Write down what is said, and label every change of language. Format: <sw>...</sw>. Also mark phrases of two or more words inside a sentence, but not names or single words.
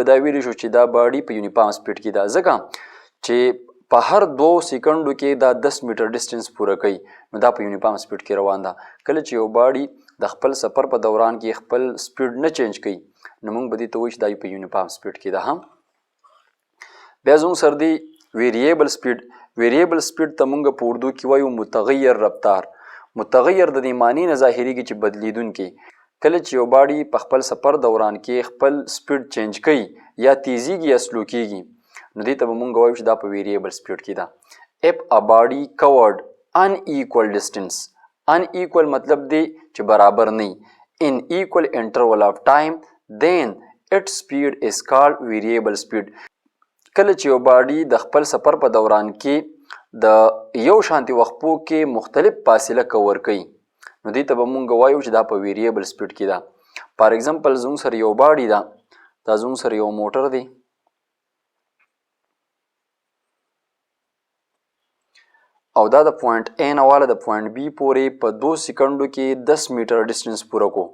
<ps>دا ویلی شو چې دا باډي په</ps> <en>uniform speed</en> <ps>کې ده ځکه چې په هر 2 سیکنډو کې دا 10</ps> <en>meter distance</en> <ps>پوره کوي نو دا په</ps> <en>uniform speed</en> <ps>کې روان ده کله چې یو باډي د خپل سفر په دوران کې خپل سپیډ نه چینج کوي نو موږ به دې ته وایو چې دا په</ps> <en>uniform speed</en> <ps>کې ده هم بیا زموږ سره دی</ps> <en>variable speed variable speed</en> <ps>ته موږ په اردو کې وایو</ps> <ur>متغیر رفتار</ur> <ps>متغیر د دې معنی نه ظاهریږي چې بدلیدونکی کله چې یو باډي په خپل سفر دوران کې خپل</ps> <en>speed change</en> <ps>کوي یا تیزیږي یا سلو کیږي نو دې ته به مونږ وایو چې دا په</ps> <en>variable speed</en> <ps>کې ده</ps> <en>if a body covered unequal distance unequal</en> <ps>مطلب دی چې برابر نه</ps> <en>in equal interval of time then its speed is called variable</en> <ps>speed کله چې یو باډي د خپل سفر په دوران کې د یو شانتي وقفو کې مختلف فاصله کور کوي نو دې ته به مونږ وایو چې دا په</ps> <en>variable speed</en> <ps>کې ده</ps> <en>for example</en> <ps>زموږ سره یو باډي ده دا زموږ سره یو موټر دی او دا د پوینټ A نه والا د پوینټ B پورې په 2 سکندو کې 10</ps> <en>meter distance</en> <ps>پوره کو.</ps>